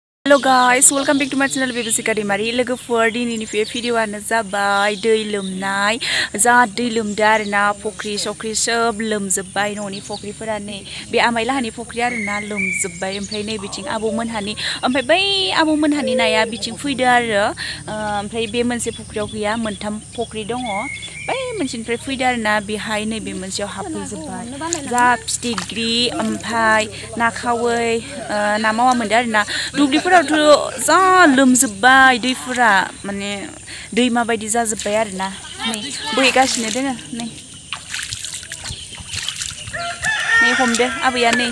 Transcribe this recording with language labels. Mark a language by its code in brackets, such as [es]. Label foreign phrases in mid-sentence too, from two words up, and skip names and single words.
[en] Hello guys, welcome back to my channel Bibisika daimary. [brx] लोगोफोर दिनैनि बे भिडिअआनो जाबाय दै लोमनाय जा दै लोमदो आरोना फख्रि सख्रि सब लोमजोबबाय न'नि फख्रिफोरा नै बे आमाइलाहानि फख्रि आरोना लोमजोबबाय ओमफ्राय नै बिथिं आबौमोनहानि ओमफ्राय बै आबौमोनहानि नाया बिथिं फैदो आरो ओमफ्राय बे मोनसे फख्रियाव गैया मोनथाम फख्रि दङ बै मोनसेनिफ्राय फैदो आरोना बेहाय नै बे मोनसेयाव हाबफैजोबबाय जा फिथिख्रि ओमफ्राय ना खावै ना मावा मोनदो आरोना दुब्लिफोरावथ' जा लोमजोबबाय दैफोरा माने दैमा बायदि जाजोबबाय आरोना नै बोहैगासिनो दोङो नै हमदो आबैया नै